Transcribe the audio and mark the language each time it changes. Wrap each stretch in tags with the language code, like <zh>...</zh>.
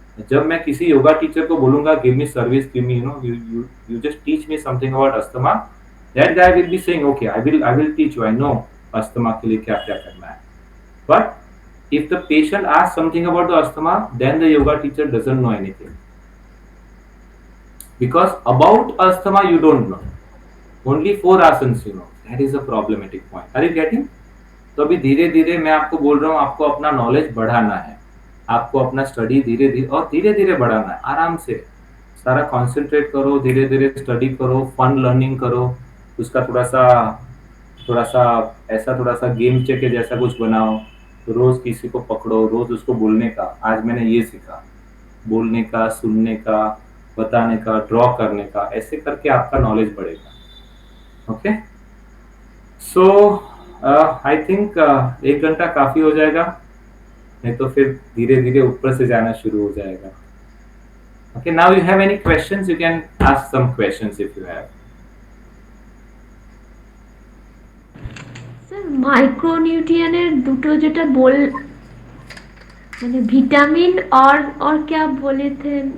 <hi>जब मैं किसी योगा टीचर को बोलूंगा</hi> <en>give me service, give me you just teach me something about asthma, that guy will be saying okay, I will teach you, I know asthma</en> <hi>के लिए क्या क्या करना है.</hi> <en>But If the patient asks something about the asthma, then the yoga teacher doesn't know anything. Because about asthma you don't know. Only 4 asanas you know. That is a problematic point. Are you getting?</en> <hi>तो अभी धीरे धीरे मैं आपको बोल रहा हूँ, आपको अपना नॉलेज बढ़ाना है, आपको अपना स्टडी धीरे धीरे बढ़ाना है। आराम से सारा कॉन्सेंट्रेट करो, धीरे धीरे स्टडी करो, फन लर्निंग करो, उसका थोड़ा सा ऐसा थोड़ा सा गेम के जैसा कुछ बनाओ। तो रोज किसी को पकड़ो, रोज उसको बोलने का, आज मैंने ये सीखा, बोलने का, सुनने का, बताने का, ड्रॉ करने का, ऐसे करके आपका नॉलेज बढ़ेगा।</hi> <en>okay, so I think</en> <hi>1 घंटा काफी हो जाएगा, नहीं तो फिर धीरे धीरे ऊपर से जाना शुरू हो जाएगा।</hi> <en>Okay, now you have any questions, you can ask some questions if you have.</en> <bn>Sir মাইক্রোনিউট্রিয়েন্টের দুটো যেটা মানে ভিটামিন</bn> <hi>और क्या बोले थे</hi>